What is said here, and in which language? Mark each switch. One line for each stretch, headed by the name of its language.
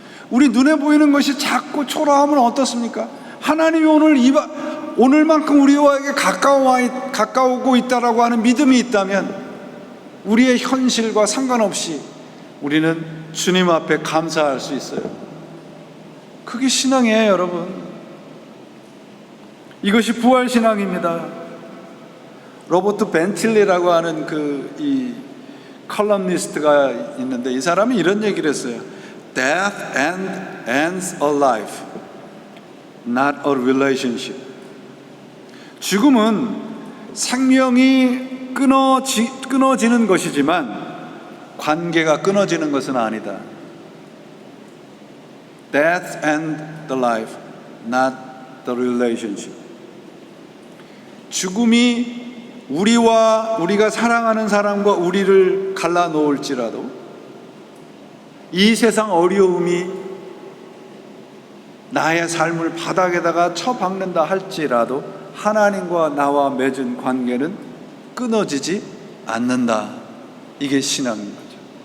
Korean: 우리 눈에 보이는 것이 작고 초라하면 어떻습니까? 하나님이 오늘만큼 우리와에게 가까우고 있다라고 하는 믿음이 있다면 우리의 현실과 상관없이 우리는 주님 앞에 감사할 수 있어요. 그게 신앙이에요, 여러분. 이것이 부활신앙입니다. 로버트 벤틸리라고 하는 이 컬럼니스트가 있는데 이 사람이 이런 얘기를 했어요.
English: Death ends a life, not a relationship.
Korean: 죽음은 생명이 끊어지는 것이지만 관계가 끊어지는 것은 아니다.
English: Death ends the life, not the relationship.
Korean: 죽음이 우리가 사랑하는 사람과 우리를 갈라놓을지라도, 이 세상 어려움이 나의 삶을 바닥에다가 쳐박는다 할지라도 하나님과 나와 맺은 관계는 끊어지지 않는다. 이게 신앙인 거죠.